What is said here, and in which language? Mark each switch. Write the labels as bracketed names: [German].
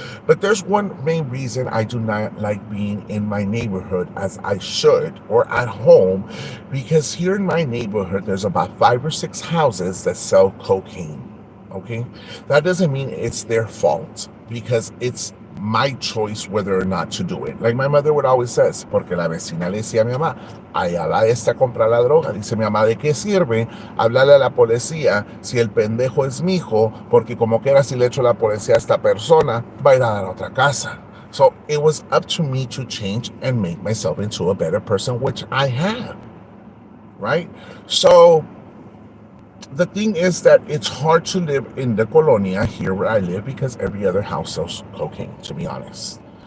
[English] But there's one main reason I do not like being in my neighborhood as I should or at home, because here in my neighborhood, there's about 5 or 6 houses that sell cocaine. Okay? That doesn't mean it's their fault, because it's my choice whether or not to do it. Like my mother would always says, [Spanish] porque la vecina le decía a mi mamá, allá va esta a comprar la droga. Dice mi mamá, ¿de qué sirve hablarle a la policía si el pendejo es mi hijo? Porque como quiera si le echo la policía a esta persona, va a ir a dar a otra casa. [English] So it was up to me to change and make myself into a better person, which I have, right? So the thing is that it's hard to live in the colonia here where I live because every other house sells cocaine, to be honest.